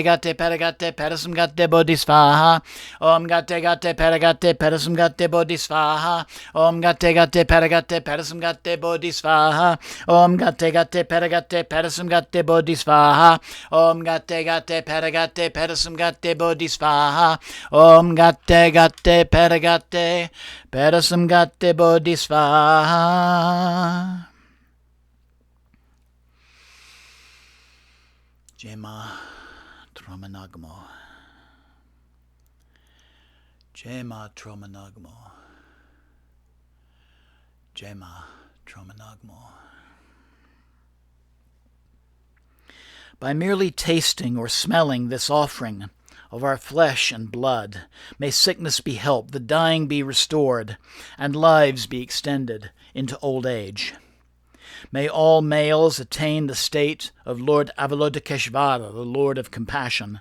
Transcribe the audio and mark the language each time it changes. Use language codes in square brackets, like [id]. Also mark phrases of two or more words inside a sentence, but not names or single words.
[sa] Gate Paragate Parasamgate Bodhisvaha, Om Gate Gate Paragate Parasamgate Bodhisvaha, Om Gate Gate Paragate Parasamgate Bodhisvaha, Om Gate Gate Paragate Parasamgate Bodhisvaha, Om Gate Gate Paragate Parasamgate Bodhisvaha, Om Gate Gate Paragate Parasamgate Bodhisvaha. [bo] Jema Troma Nagmo. Jema Troma Nagmo. Jema Troma Nagmo. [en] By merely tasting or smelling this offering of our flesh and blood, may sickness be helped, the dying be restored, and lives be extended into old age. May all males attain the state of Lord Avalokiteshvara, the Lord of Compassion.